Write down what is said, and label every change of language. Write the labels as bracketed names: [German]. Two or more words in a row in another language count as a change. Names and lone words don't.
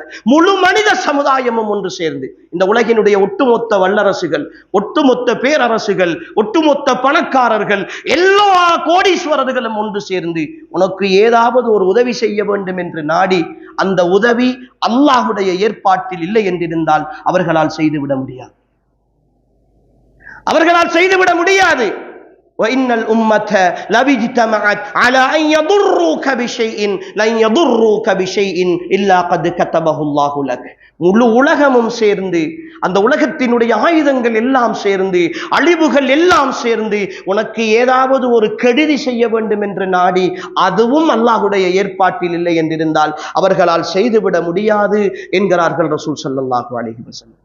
[Tamil] முழு மனித சமுதாயமும் ஒன்று சேர்ந்து, இந்த உலகினுடைய ஒட்டுமொத்த வல்லரசுகள், ஒட்டுமொத்த பேரரசுகள், ஒட்டுமொத்த பணக்காரர்கள், எல்லா கோடீஸ்வரர்களும் ஒன்று சேர்ந்து உனக்கு ஏதாவது ஒரு உதவி செய்ய வேண்டும் என்று நாடி, அந்த உதவி அல்லாஹுடைய ஏற்பாட்டில் இல்லை என்றிருந்தால் அவர்களால் செய்துவிட முடியாது. அவர்களால் செய்துவிட முடியாது. [Arabic] وَإِنَّ الْأُمَّةَ لَوِجْتَمَعَتْ عَلَى أَنْ يَضُرُّوكَ بِشَيْءٍ لَنْ يَضُرُّوكَ بِشَيْءٍ إِلَّا قَدْ كَتَبَهُ اللَّهُ لَكَ. [Tamil] முழு உலகமும் சேர்ந்து, அந்த உலகத்தினுடைய ஆயுதங்கள் எல்லாம் சேர்ந்து, அழிவுகள் எல்லாம் சேர்ந்து உனக்கு ஏதாவது ஒரு கெடுதி செய்ய வேண்டும் என்று நாடி, அதுவும் அல்லாஹுடைய ஏற்பாட்டில் இல்லை என்றிருந்தால் அவர்களால் செய்துவிட முடியாது என்கிறார்கள் ரசூல் [Arabic] صلى الله عليه وسلم.